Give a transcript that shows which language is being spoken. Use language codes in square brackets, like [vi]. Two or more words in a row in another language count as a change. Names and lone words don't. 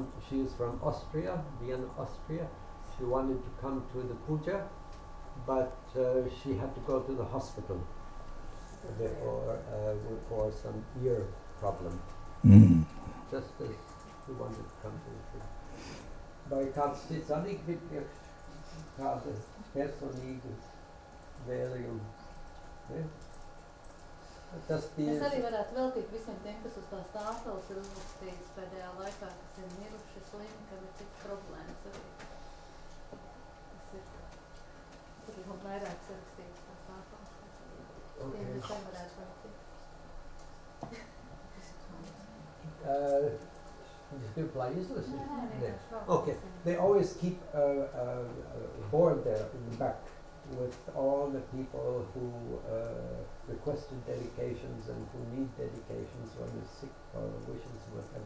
[en] She is from Austria, Vienna, Austria. She wanted to come to the puja, but she had to go to the hospital for some ear problem. Just as she wanted to come to the puja. But I can't see something big. [lv] Es arī varētu veltīt visiem tiem, kas uz tās tāfeles ir uzrakstīts pēdējā laikā, kas ir miruši slimi, kam ir citas problēmas arī. Tas ir, tur ir vairāk sarakstīts tās tāfeles. Tiem visiem varētu veltīt. [en] Okay, they always keep a board there in the back with all the people who requested dedications and who need dedications or are sick or wishes, whatever.